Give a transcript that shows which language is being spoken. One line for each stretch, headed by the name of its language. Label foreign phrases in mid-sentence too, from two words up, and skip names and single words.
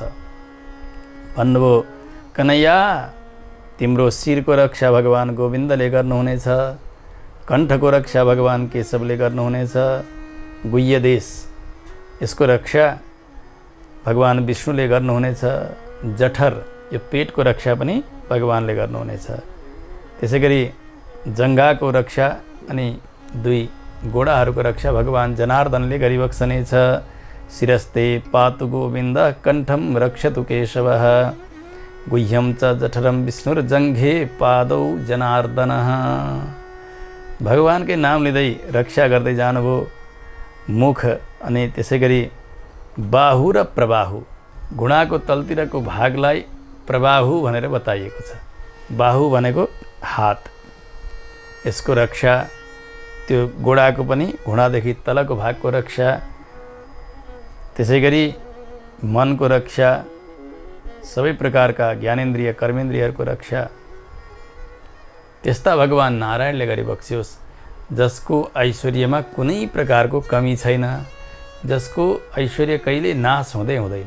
Nepali: भन्नुभयो कन्हैया तिम्रो शिरको रक्षा भगवान गोविन्दले गर्नुहुनेछ, कण्ठको रक्षा भगवान केशवले गर्नुहुनेछ, गुह्य देश यसको रक्षा भगवान विष्णुले गर्नुहुनेछ, जठर यो पेटको रक्षा पनि भगवानले गर्नुहुनेछ। त्यसै गरी जङ्घाको रक्षा अनि दुई गोडाहरूको रक्षा भगवान जनार्दनले गरिबक्सनेछ।
Sanskrit: शिरस्ते पातु गोविन्द कण्ठं रक्षतु केशवः गुह्यं च जठरं विष्णुर्जङ्घे पादौ जनार्दनः।
Nepali: भगवानकै नाम लिँदै रक्षा गर्दै जानुभयो। मुख अनि त्यसै गरी बाहु र प्रबाहु, घुँडाको तलतिरको भागलाई प्रबाहु भनेर बताइएको छ। बाहु भनेको हात, यसको रक्षा, त्यो गोडाको पनि घुँडादेखि तलको भागको रक्षा, त्यसै गरी मनको रक्षा, सबै प्रकारका ज्ञानेन्द्रिय कर्मेन्द्रियहरूको रक्षा त्यस्ता भगवान नारायणले गरिबक्सियोस्, जसको ऐश्वर्यमा कुनै प्रकारको कमी छैन, जसको ऐश्वर्य कहिले नाश हुँदै हुँदैन।